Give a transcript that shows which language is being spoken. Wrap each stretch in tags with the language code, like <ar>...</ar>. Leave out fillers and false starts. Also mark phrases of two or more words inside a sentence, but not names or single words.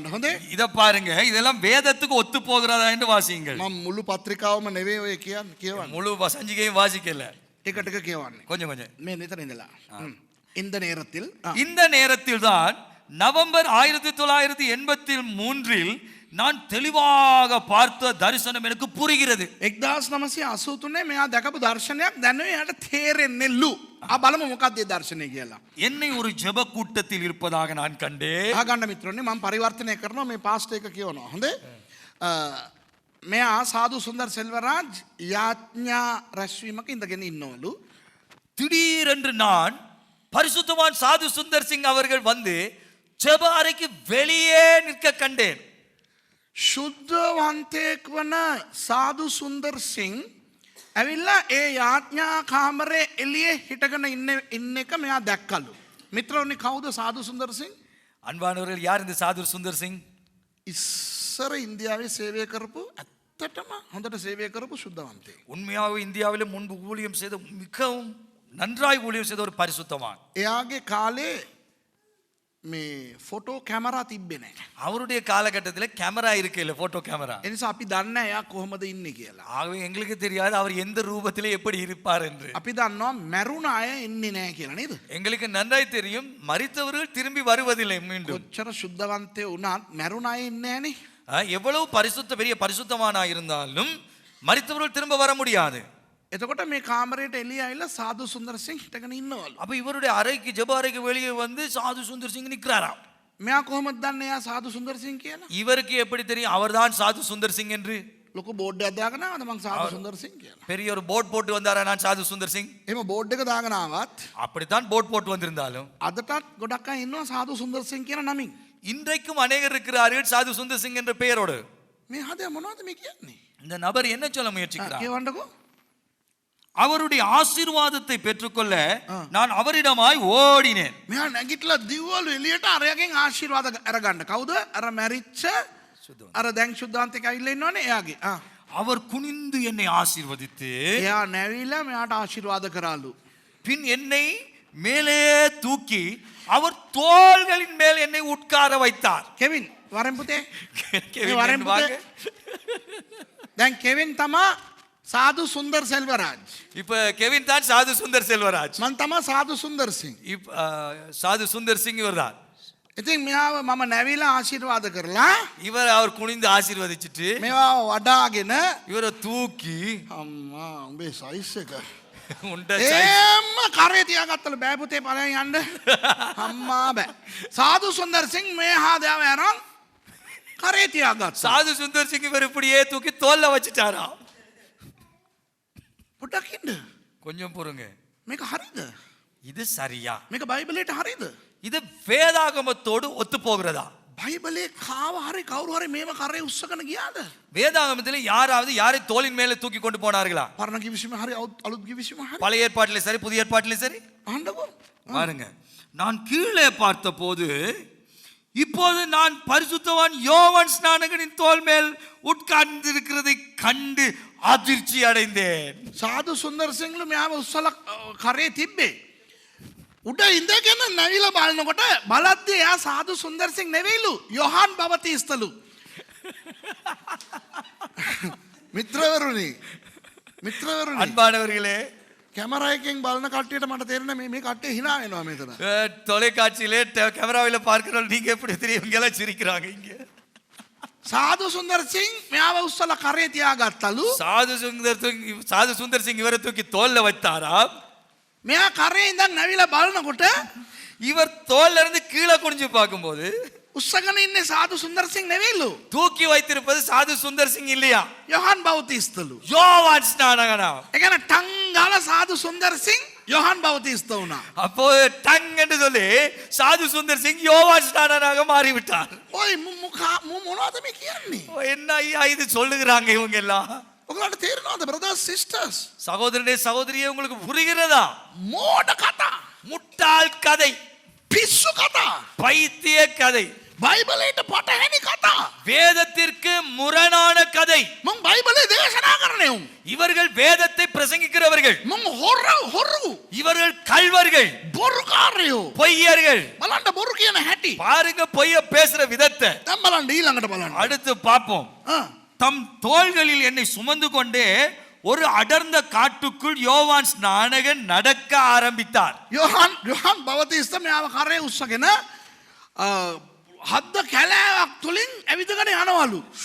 <si>හොඳේ?</si> <ta>இத பாருங்க, இதெல்லாம் வேதத்துக்கு ஒத்து போகிறதா என்று வாசியுங்கள்.</ta> <si>මම මුළු පත්‍රිකාවම නෙවෙයි ඔය කියවන්නේ.</si> <ta>முழு சஞ்சிகையும் வாசிக்கல,</ta> <si>ටික ටික කියවන්නේ.</si> <ta>கொஞ்சம் கொஞ்சம்.</ta> <si>මේ නිතර ඉඳලා.</si> <ta>இந்த நேரத்தில் இந்த நேரத்தில் தான் நவம்பர் 1983 நான் தெளிவாக பார்த்த தரிசனம் எனக்கு புரிகிறது.</ta> <si>1983 මෙයා දැකපු දර්ශනයක් දැන් එයාට තේරෙන්නේලු. බලමු මොකක්ද ඒ දර්ශනය කියලා.</si> <ta>என்னை ஒரு ஜெப கூட்டத்தில் இருப்பதாக நான் கண்டேன்.</ta> <si>ආගන්න මිත්‍රෝනේ මම පරිවර්තනය කරනවා මේ පාස්ට් එක කියවනවා. හොඳේ? මෙයා සාදු සුන්දර් සෙල්වරාජ් යාඥා රැස්වීමක ඉඳගෙන ඉන්නවලු.</si> <ta>திடீரென்று நான் பரிசுத்தவான் சாது சுந்தர் சிங் அவர்கள் வந்து ஜெப அறைக்கு வெளியே நிற்க கண்டேன்.</ta> <si>ශුද්ධවන්තයෙක් වන සාදු සුන්දර් සිං ඇවිල්ලා ඒ යාඥා කාමරේ එළියේ හිටගෙන ඉන්න එක මෙයා දැක්කලු. මිත්‍රෝනි කවුද සාදු සුන්දර් සිං?</si> <ta>அன்பானவர்கள், யார் இந்த சாது சுந்தர் சிங்?</ta> <si>ඉස්සර ඉන්දියාවේ සේවය කරපු ඇත්තටම හොඳට සේවය කරපු ශුද්ධවන්තයෙක්.</si> <ta>உண்மையாக இந்தியாவிலே முன்பு ஊழியம் செய்த மிகவும் நன்றாய் ஊழியம் செய்த ஒரு பரிசுத்தவான்.</ta> <si>එයාගේ කාලේ මේ ෆොටෝ කැමරා තිබ්බේ නැහැ.</si> <ta>அவருடைய காலகட்டத்தில் கேமரா இருக்கு இல்ல போட்டோ கேமரா.</ta> <si>ඒ නිසා අපි දන්නේ එයා කොහොමද ඉන්නේ කියලා.</si> <ta>ஆகவே எங்களுக்கு தெரியாது அவர் எந்த ரூபத்திலே எப்படி இருப்பார் என்று.</ta> <si>අපි දන්නවා මැරුණ අය එන්නේ නැහැ කියලා නේද?</si> <ta>எங்களுக்கு நன்றாய் தெரியும் மரித்தவர்கள் திரும்பி வருவதில்லை மீண்டும்.</ta> <si>කොච්චර සුද්ධවන්තයෝ වුණත් මැරුණ අය එන්නේ නැහනේ.</si> <ta>எவ்வளவு பெரிய பரிசுத்தமானா இருந்தாலும் மரித்தவர்கள் திரும்ப வர முடியாது.</ta> <si>එතකොට මේ කාමරයට එළිය ඇවිල්ලා සාදු සුන්දරසිංහ හිටගෙන ඉන්නවලු.</si> <ta>அப்ப இவருடைய அறைக்கு ஜெப அறைக்கு வெளியே வந்து சாது சுந்தர் சிங் நிற்கிறாராம்.</ta> <si>මෙයා කොහොමද දන්නේ එයා සාදු සුන්දරසිංහ කියලා?</si> <ta>இவருக்கு எப்படி தெரியும் அவர்தான் சாது சுந்தர் சிங் என்று?</ta> <si>ලොකු බෝඩ් එකක් දාගෙන ආවද මං සාදු සුන්දරසිංහ කියලා.</si> <ta>பெரிய ஒரு போர்ட் போட்டு வந்தாரா நான் சாது சுந்தர் சிங்?</ta> <si>එහෙම බෝඩ් එක දාගෙන ආවත්</si> <ta>அப்படித்தான் போர்ட் போட்டு வந்திருந்தாலும்</ta> <si>අදටත් ගොඩක් අය ඉන්නවා සාදු සුන්දරසිංහ කියන නමින්.</si> <ta>இன்றைக்கும் அநேகர் இருக்கிறார்கள் சாது சுந்தர் சிங் என்ற பெயரோடு.</ta> <si>මේ හදේ මොනවද මේ කියන්නේ?</si> <ta>இந்த நபர் என்ன சொல்ல முயற்சிக்கிறார்?</ta> <si>කියවන්නකෝ.</si> <ta>அவருடைய ஆசீர்வாதத்தை பெற்றுக்கொள்ள நான் அவரிடமாய் ஓடினேன்.</ta> <si>මෙයා නැගිටලා දිව්වලු එළියට අරයගෙන් ආශිර්වාද අරගන්න. කවුද? අර මැරිච්ච අර දැන් සුද්ධාන්තේ ඇවිල්ලා ඉන්නවනේ එයාගේ.</si> <ta>அவர் குனிந்து என்னை ஆசீர்வதித்து</ta> <si>එයා නැවිලා මෙයාට ආශිර්වාද කරාලු.</si> <ta>பின் என்னை மேலே தூக்கி அவர் தோள்களின் மேல் என்னை உட்கார வைத்தார்.</ta> <si>කෙවින් වරෙන් පුතේ.</si> <ta>கெவின்</ta> <si>වරෙන්</si> <ta>வாங்க.</ta> <si>දැන් කෙවින් තමා සාදු සුන්දර් සෙල්වරාජ්.</si> <ta>இப்ப கெவின் தான் சாது சுந்தர் செல்வராஜ்.</ta> <si>මං තමා සාදු සුන්දර්සිංහ.</si> <ta>சாது சுந்தர் சிங் இவர்தான்.</ta> <si>ඉතින් මෙයාව මම නැවිලා ආශිර්වාද කරලා</si> <ta>இவர் அவர் குனிந்து ஆசீர்வதிச்சிட்டு</ta> <si>මේවා වඩාගෙන</si> <ta>இவரை தூக்கி</ta> <si>අම්මා උඹේ සයිස් එක</si> <ta>உண்ட</ta> <si>එම්ම කරේ තියාගත්තලු බෑ පුතේ පලයන් යන්න. අම්මා බෑ. සාදු සුන්දර්සිංහ මේ හාදාව යනවා කරේ තියාගත්තා.</si> <ta>சாது சுந்தர் சிங் இவர் இப்படியே தூக்கி தோல்ல வச்சுட்டாரா.</ta> <si>පොඩ්ඩක් ඉන්න.</si> <ta>கொஞ்சம் பொறுங்க.</ta> <si>මේක හරිද?</si> <ta>இது சரியா?</ta> <si>මේක බයිබලයට හරිද?</si> <ta>இது வேதாகமத்தோடு ஒத்து போகிறதா?</ta> <si>බයිබලේ කාව හරි කවුරු හරි මේව කරේ උස්සගෙන ගියාද?</si> <ta>வேதாகமத்தில் யாராவது யாரை தோளின் மேலே தூக்கி கொண்டு போனார்களா?</ta> <si>පරණ කිවිසුම හරි අලුත් කිවිසුම හරි.</si> <ta>பழைய ஏற்பாட்டிலே சரி புதிய ஏற்பாட்டிலே சரி.</ta> <si>අහන්නකෝ.</si> <ta>பாருங்க, நான் கீழே பார்த்தபோது இப்போது நான் பரிசுத்தவான் யோவான் ஸ்நானகனின் தோள் மேல் உட்கார்ந்திருக்கிறதை கண்டு அதிர்ச்சி அடைந்தேன்.</ta> <si>සාදු සුන්දර්සිංහලු මෙයාව උස්සලා කරේ තිබ්බේ. උඩ ඉඳගෙන නැවිලා බලනකොට බලද්දී එයා සාදු සුන්දර්සිංහ නෙවෙයිලු යොහාන් බවතිස්තලු. මිත්‍රවරුනි</si> <ta>அன்பானவர்களே,</ta> <si>කැමරා එකෙන් බලන කට්ටියට මට තේරෙන මේ කට්ටිය hina වෙනවා මෙතන.</si> <ta>தொலைக்காட்சியிலே கேமராவில் பார்க்கிறவங்க நீங்க எப்படி தெரியும் எல்லாம் சிரிக்கிறாங்க இங்க.</ta> <si>සාදු සුන්දර්සිංහ මෙයාව උස්සලා කරේ තියාගත්තලු.</si> <ta>சாது சுந்தர் சிங் இவரை தூக்கி தோல்ல வைத்தாரா.</ta> <si>මෙයා කරේ ඉඳන් නැවිලා බලනකොට</si> <ta>இவர் தோல்ல இருந்து கீழே குனிஞ்சு பார்க்கும்போது</ta> <si>උස්සගෙන ඉන්නේ සාදු සුන්දර්සිංහ නෙවෙයිලු</si> <ta>தூக்கி வைத்திருப்பது சாது சுந்தர் சிங் இல்லையா,</ta> <si>යොහාන් බවතිස්තලු.</si> <ta>யோவான் ஸ்நானகனா.</ta> <si>ඒ කියන්නේ ටං ගාලා සාදු සුන්දර්සිංහ යොහාන් බවතිස්ත වුණා.</si> <ta>அப்போ டங் என்று சொல்லி சாது சுந்தர் சிங் யோவான் ஸ்நானனாக மாறிவிட்டார்.</ta> <si>ඔය මොනවද මේ කියන්නේ?</si> <ta>என்ன ஐயா இது சொல்லுகிறாங்க இவங்க எல்லாம்?</ta> <si>ඔයාලට තේරෙනවද</si> <en>brothers sisters?</en> <ta>சகோதரனே சகோதரியே, உங்களுக்கு புரிகிறதா?</ta> <si>මෝඩ කතා,</si> <ta>முட்டாள் கதை,</ta> <si>පිස්සු කතා,</si> <ta>பைத்திய கதை,</ta> <si>බයිබලයට පටහැනි කතා.</si> <ta>வேதத்திற்கு முரணான கதை.</ta> <si>මම බයිබලේ දේශනා කරන්නේ උන්.</si> <ta>இவர்கள் வேதத்தை பிரசங்கிக்கிறவர்கள்.</ta> <si>මම හොරු</si> <ta>இவர்கள் கள்வர்கள்,</ta> <si>බොරුකාරයෝ.</si> <ta>பொய்யர்கள்.</ta> <si>බලන්න බොරු කියන හැටි.</si> <ta>பாருங்க பொய்ய பேசுற விதத்தை.</ta> <si>දැන් බලන්න ඊළඟට බලන්න.</si> <ta>அடுத்து பார்ப்போம். தம் தோள்களில் என்னை சுமந்து கொண்டே ஒரு அடர்ந்த காட்டுக்குள் யோவான் ஸ்நானகன் நடக்க ஆரம்பித்தார்.</ta> <si>යොහාන් බවතිස්ත මෙයාව කරේ උස්සගෙන හද්ද කැලෑවක් තුලින් ඇවිදගෙන යනවලු.</si>